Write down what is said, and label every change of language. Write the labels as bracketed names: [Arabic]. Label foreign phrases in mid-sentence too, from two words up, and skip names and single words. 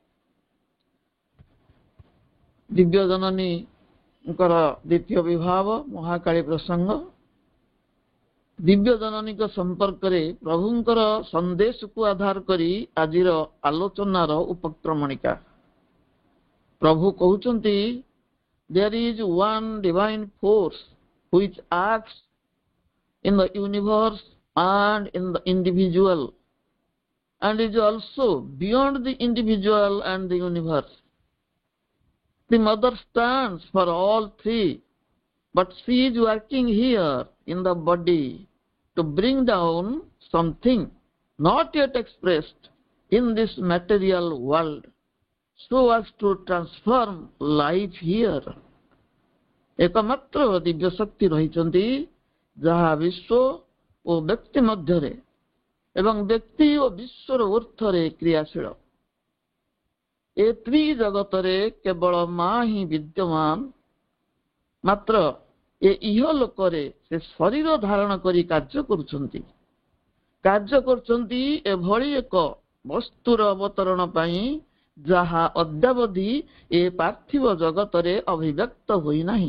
[Odia] ଦିବ୍ୟ ଜନନୀଙ୍କର ଦ୍ୱିତୀୟ ବିବାହ ମହାକାଳୀ ପ୍ରସଙ୍ଗ, ଦିବ୍ୟ ଜନନୀଙ୍କ ସମ୍ପର୍କରେ ପ୍ରଭୁଙ୍କର ସନ୍ଦେଶକୁ ଆଧାର କରି ଆଜିର ଆଲୋଚନାର ଉପକ୍ରମଣିକା। ପ୍ରଭୁ କହୁଛନ୍ତି, [English] there is one divine force which acts in the universe and in the individual and is also beyond the individual and the universe. The mother stands for all three, but she is working here in the body to bring down something not yet expressed in this material world so as to transform life here. [Odia] ଏକମାତ୍ର ଦିବ୍ୟ ଶକ୍ତି ରହିଛନ୍ତି ଯାହା ବିଶ୍ୱ ଓ ବ୍ୟକ୍ତି ମଧ୍ୟରେ ଏବଂ ବ୍ୟକ୍ତି ଓ ବିଶ୍ୱର ଊର୍ଦ୍ଧ୍ୱରେ କ୍ରିୟାଶୀଳ। ଏ ତ୍ରିଜଗତରେ କେବଳ ମା ହିଁ ବିଦ୍ୟମାନ। ମାତ୍ର ଏ ଇହଲୋକରେ ସେ ଶରୀର ଧାରଣ କରି କାର୍ଯ୍ୟ କରୁଛନ୍ତି ଏଭଳି ଏକ ବସ୍ତୁର ଅବତରଣ ପାଇଁ ଯାହା ଅଦ୍ୟାବଧି ଏ ପାର୍ଥିବ ଜଗତରେ ଅଭିବ୍ୟକ୍ତ ହୋଇନାହିଁ।